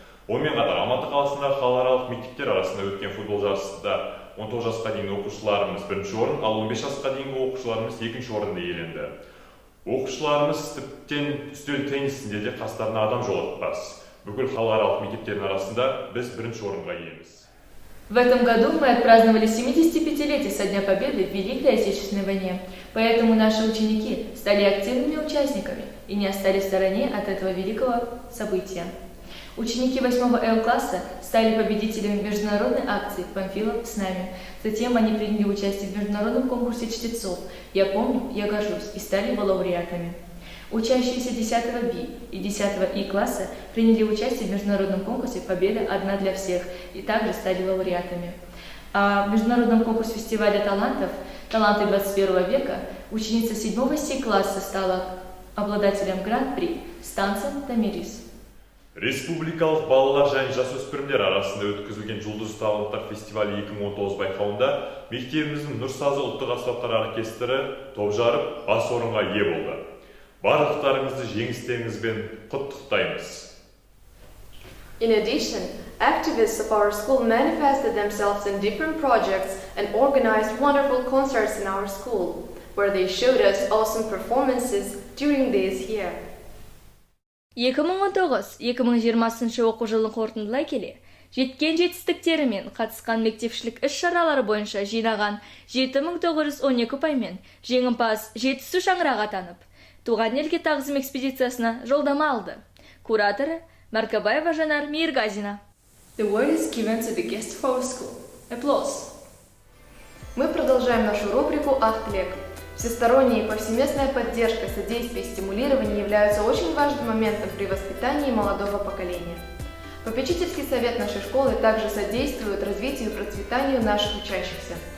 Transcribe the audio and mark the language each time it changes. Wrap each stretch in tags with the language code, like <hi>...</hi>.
<kk>Онымен қатар Алматы қаласындағы халықаралық мектептер арасында өткен футбол жарысында 19 жасқа дейінгі оқушыларымыз 1-ші орын, ал 15 жасқа дейінгі оқушыларымыз 2-ші орынды иеленді. Оқушыларымыз тіптен үстел теннисінде де қастарына адам жолатпас. Бүкіл халықаралық мектептердің арасында біз 1-ші орынға иеміз.</kk> <ru>В этом году мы отпраздновали 75-летие со Дня Победы в Великой Отечественной войне, поэтому наши ученики стали активными участниками и не остались в стороне от этого великого события. Ученики 8-го Л-класса стали победителями международной акции «Памфилов с нами». Затем они приняли участие в международном конкурсе чтецов «Я помню, я горжусь» и стали его лауреатами. Учащиеся 10-го Б и 10-го И класса приняли участие в международном конкурсе «Победа одна для всех» и также стали лауреатами. А в международном конкурсе фестиваля талантов «Таланты 21 века» ученица 7-го С класса стала обладателем гран-при с танцем «Тамирис».</ru> <kk>Республикалық балалар және жасөспірімдер арасында өткізілген жұлдыз таланттар фестивалі 2019 байқауында мектебіміздің Нұрсазы ұлттық аспаптар оркестрі топ жарып бас орынға ие болды. Барлықтарыңызды жеңістеріңізбен құттықтаймыз.</kk> <en>In addition, activists of our school manifested themselves in different projects and organized wonderful concerts in our school, where they showed us awesome performances during this year.</en> <kk>2019-2020 оқу жылын қорытындылай келе, жеткен жетістіктері мен қатысқан мектепшілік іс-шаралары бойынша жинаған 7912 ұпаймен жеңімпаз жетісу шаңырағы атанып, туған елге тағзым экспедициясына жолдама алды. Кураторы Маркабаева Жанар Мейіргазина.</kk> <en>The word is given to the guest of our school. Applause.</en> <ru>Мы продолжаем нашу рубрику «Ахтлек». Всесторонняя и повсеместная поддержка, содействие и стимулирование являются очень важным моментом при воспитании молодого поколения. Попечительский совет нашей школы также содействует развитию и процветанию наших учащихся.</ru>